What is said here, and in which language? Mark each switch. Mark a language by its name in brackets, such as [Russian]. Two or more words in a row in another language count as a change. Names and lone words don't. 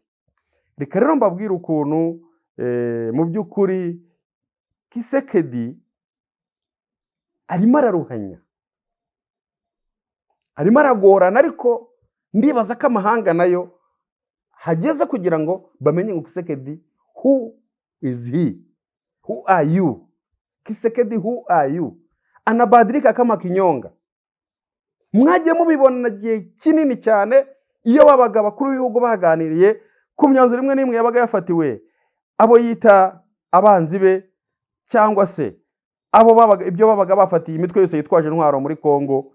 [Kinyarwanda] Reka rero mbabwira ukuntu mu by'ukuri Kisekedi arimo araruhanya, arimo aragorana, ariko ndibaza ko amahanga nayo hageze kugira ngo bamenye ngo Kisekedi [English] who is he, who are you, Kisekedi who are you. [Swahili] Anabadilika kama kinyonga. [Kinyarwanda] Mwagiye mubibona gihe kinini cyane iyo babaga bakuru b'ibihugu baganiriye ku myanzuro imwe n'imwe yabaga yafatiwe abo yita abanzi be, cyangwa se abo babaga ibyo babaga bafatiye imitwe yose yitwaje intwaro muri Kongo.